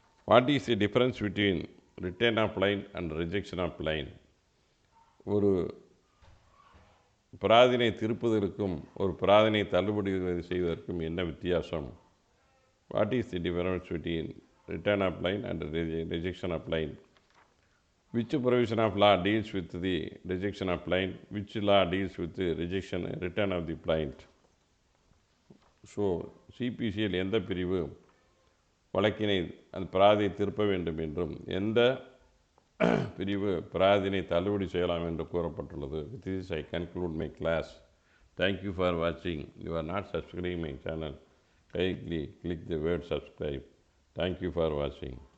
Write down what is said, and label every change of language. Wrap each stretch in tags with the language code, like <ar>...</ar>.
<en>What is the difference between return of line and rejection of line?</en> <ta>ஒரு பிராதினை திருப்புவதற்கும் ஒரு பிராதினை தள்ளுபடி செய்வதற்கும் என்ன வித்தியாசம்?</ta> <en>What is the difference between return of line and rejection of line? Which provision of law deals with the rejection of line? Which law deals with the return of the plaint?</en> <ta>So சிபிசியில் எந்த பிரிவு வழக்கினை அந்த பிராதியை திருப்ப வேண்டும் என்றும் எந்த பிரிவு பிராதினை தள்ளுபடி செய்யலாம் என்று கூறப்பட்டுள்ளது.</ta> <en>With this I conclude my class. Thank you for watching. You are not subscribing my channel. Kindly click the word subscribe. Thank you for watching.</en>